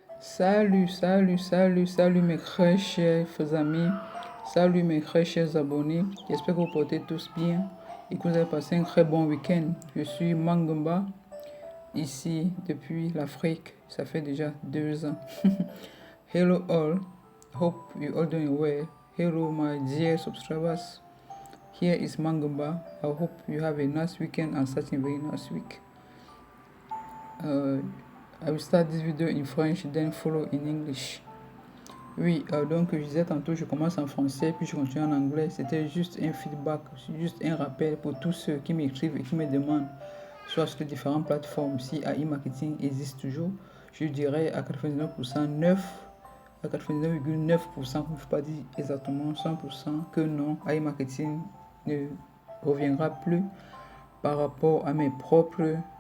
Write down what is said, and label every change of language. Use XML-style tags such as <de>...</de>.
<fr>Salut mes très chers amis, salut mes très chers abonnés. J'espère que vous portez tous bien et que vous avez passé un très bon week-end. Je suis Mangumba, ici depuis l'Afrique. Ça fait déjà 2 ans.</fr> <en>Hello all, hope you all doing well. Hello my dear subscribers. Here is Mangumba. I hope you have a nice weekend and such a very nice week. I will start this video in French, then follow in English.</en> <fr>Oui, donc je disais tantôt, je commence en français, puis je continue en anglais. C'était juste un feedback, juste un rappel pour tous ceux qui m'écrivent et qui me demandent, soit sur les différentes plateformes, si AI Marketing existe toujours. Je dirais à 99%, 9, à 99,9%, je ne peux pas dire exactement 100% que non, AI Marketing ne reviendra plus par rapport à mes propres...</fr>